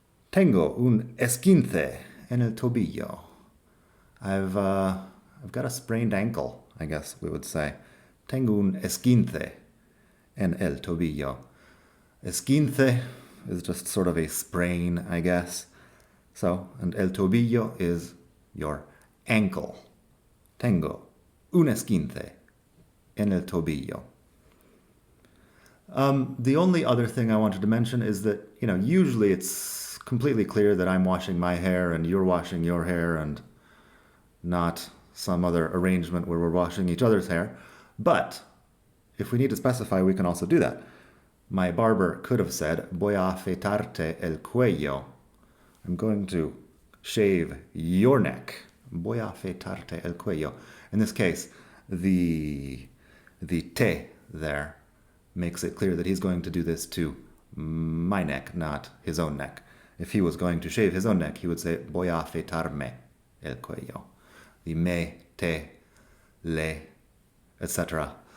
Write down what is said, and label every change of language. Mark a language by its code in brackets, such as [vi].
[es] Tengo un esguince en el tobillo. [en] I've got a sprained ankle, I guess we would say. [es] Tengo un esguince en el tobillo. Esguince, [en] is just sort of a sprain, I guess. So, and [es] el tobillo [en] is your ankle. [es] Tengo un esguince en el tobillo. [en] The only other thing I wanted to mention is that, usually it's completely clear that I'm washing my hair and you're washing your hair and not some other arrangement where we're washing each other's hair. But if we need to specify, we can also do that. My barber could have said, [es] voy a afeitarte el cuello. [en] I'm going to shave your neck. [es] Voy a afeitarte el cuello. [en] In this case, the te there makes it clear that he's going to do this to my neck, not his own neck. If he was going to shave his own neck, he would say, [es] voy a afeitarme el cuello. [en] The me, te, le, etc.